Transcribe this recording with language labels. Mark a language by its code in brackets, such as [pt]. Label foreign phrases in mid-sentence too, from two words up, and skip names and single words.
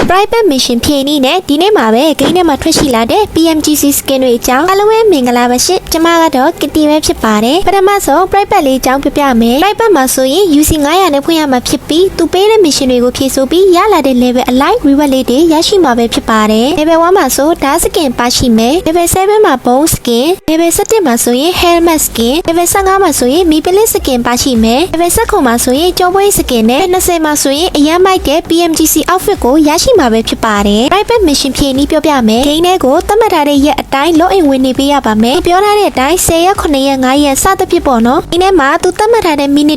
[en] private mission [my] ဖြည့်နည်းနဲ့ဒီနေ့မှာပဲဂိမ်းထဲမှာထွက်ရှိလာတဲ့ [en] PMGC skin [my] တွေအကြောင်းအားလုံးပဲမင်္ဂလာပါရှင်ကျွန်မကတော့ကတီပဲဖြစ်ပါတယ်ပထမဆုံး private လေးအကြောင်းပြပြမယ် private မှာဆိုရင် UC 900နဲ့ဖွင့်ရမှာဖြစ်ပြီးသူပေးတဲ့ mission တွေကိုဖြည့်ဆိုပြီးရလာတဲ့ level အလိုက် reward လေးတွေရရှိမှာပဲဖြစ်ပါတယ် level 1မှာဆိုဓာတ် skin ပါရှိမယ် level 7မှာ [en] bone skin level 17 [my] မှာဆိုရင် [en] helmet skin level 15 [my] မှာဆိုရင် [en] miplet skin [my] ပါရှိမယ် level 19မှာဆိုရင်ကြောပွဲ skin နဲ့20မှာဆိုရင်အရန်မိုက်တဲ့ [en] PMGC outfit [my] ကိုရရှိမှာပဲဖြစ်ပါတယ် [en] private mission [my] ဖြည့်နည်းပြောပြမယ်ဂိမ်းထဲကိုသတ်မှတ်ထားတဲ့ရက်အတိုင်း login ဝင်နေပေးရပါမယ်ပြောထားတဲ့အတိုင်း10ရက်9ရက်5ရက်စသဖြင့်ပေါ့နော်ဒီနေ့မှာသူသတ်မှတ်ထားတဲ့ minute